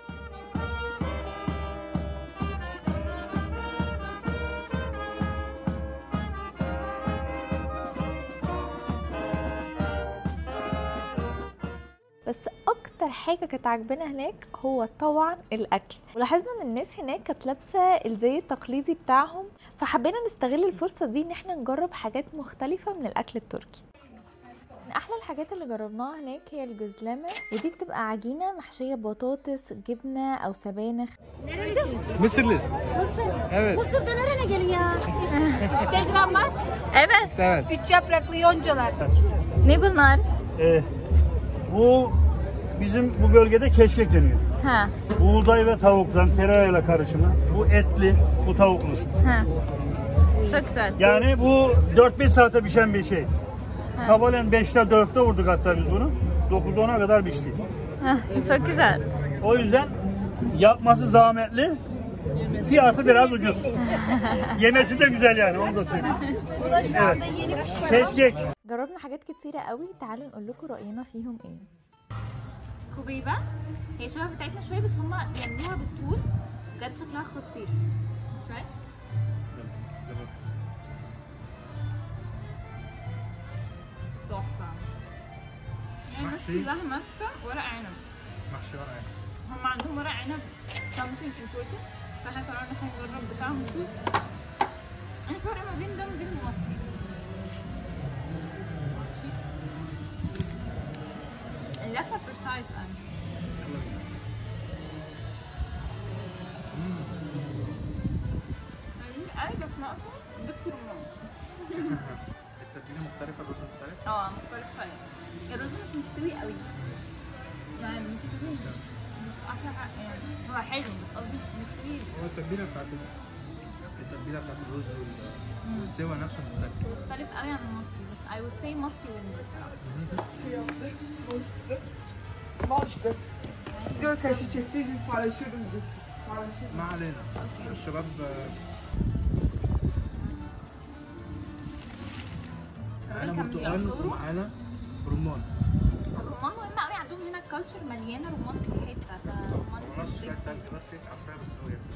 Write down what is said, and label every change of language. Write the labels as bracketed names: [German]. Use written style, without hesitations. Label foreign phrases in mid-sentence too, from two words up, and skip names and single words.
[Arabic] بس اكتر حاجه كانت عاجبانا هناك هو طبعا الاكل، ولاحظنا ان الناس هناك كانت لابسه الزي التقليدي بتاعهم، فحبينا نستغل الفرصه دي ان احنا نجرب حاجات مختلفه من الاكل التركي. من احلى الحاجات اللي جربناها هناك هي الجزلمه، ودي بتبقى عجينه محشيه بطاطس، جبنه او سبانخ. [Turkish] Mısırlıyız. Evet. Mısır'da nereye geliyor? Instagram var. Evet. Evet. 3 yapraklı yoncalar. Ne bunlar? Bu bizim bu bölgede keşkek deniyor. Ha. Buğday ve tavuktan tereyağıyla karışımı. Bu etli, bu tavuklu. Ha. Çok güzel. Yani bu 4-5 saate pişen bir şey. Sabahleyin 5'te 4'te vurduk hatta biz bunu. 9-10'a kadar pişti. Çok güzel. O yüzden yapması zahmetli. Fiyatı biraz ucuz. Yemesi de güzel yani, onu da söyleyeyim. Evet. Keşkek. [Arabic] جربنا حاجات كتيرة قوي، تعالوا نقول لكم رأينا فيهم ايه. كوبيبة هي شبه بتاعتنا شويه، بس هما يعملوها بالطول بجد شكلها خطير. شويه تحفه يعني، الناس كلها ماسكه ورق عنب. محشي ورق عنب. هم عندهم ورق عنب [English] something important، [Arabic] فاحنا قررنا احنا نجرب بتاعهم نشوف ايه الفرق ما بين ده وبين المصري. اللفه بريسايز قوي. لذيذ بس ناقصه دكتور رمان. التتبيلة مختلفة، الرز مختلف. مختلف شويه. الرز مش مستوي قوي، مش مستوي، مش احلى حاجه يعني، هو حلو بس قصدي مستوي. هو التتبيلة بتاعت الرز والسوا نفسه مختلف قوي عن المصري، بس [English] I would say [Arabic] مصري wins الصراحه. [Turkish] Başta. 4 kaşık çekseydik paylaşırdım. [Arabic] ما علينا. الشباب معانا كان برتقال بيعصروا. ومعانا رمان. الرمان مهم قوي عندهم هنا، الكالتشر مليانه رمان في كل حته، فرمان ونص شويه تلج بس يسحب فيها بس هو ياكل.